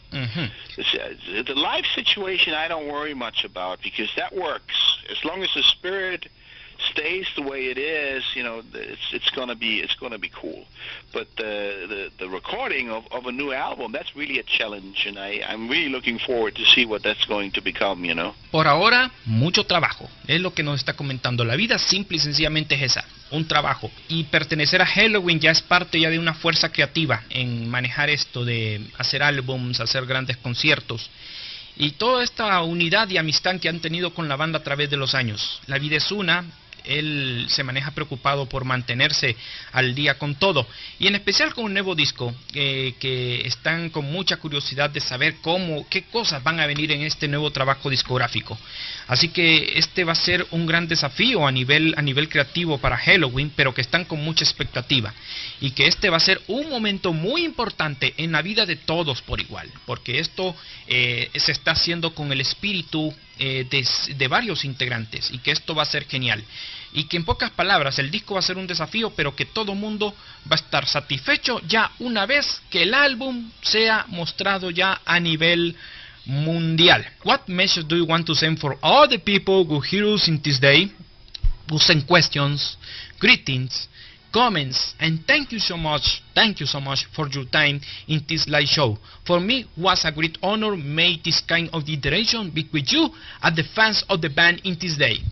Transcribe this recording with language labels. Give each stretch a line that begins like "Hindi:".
English: Mm-hmm. The live situation I don't worry much about, because that works as long as the spirit stays the way it is, you know. It's gonna be cool. But the recording of a new album, that's really a challenge, and I'm really looking forward to see what that's going to become, you know.
Spanish: Por ahora, mucho trabajo, es lo que nos está comentando. La vida simple y sencillamente es esa, un trabajo. Y pertenecer a Helloween ya es parte ya de una fuerza creativa en manejar esto de hacer álbums, hacer grandes conciertos. Y toda esta unidad y amistad que han tenido con la banda a través de los años. La vida es una. Él se maneja preocupado por mantenerse al día con todo, y en especial con un nuevo disco que están con mucha curiosidad de saber qué cosas van a venir en este nuevo trabajo discográfico. Así que este va a ser un gran desafío a nivel creativo para Helloween, pero que están con mucha expectativa, y que este va a ser un momento muy importante en la vida de todos por igual, porque esto se está haciendo con el espíritu de varios integrantes, y que esto va a ser genial, y que en pocas palabras el disco va a ser un desafío, pero que todo mundo va a estar satisfecho ya una vez que el álbum sea mostrado ya a nivel mundial.
English: What message do you want to send for all the people who hear us in this day, who send questions, greetings, comments, and thank you so much for your time in this live show. For me, was a great honor make this kind of interaction with you and the fans of the band in this day.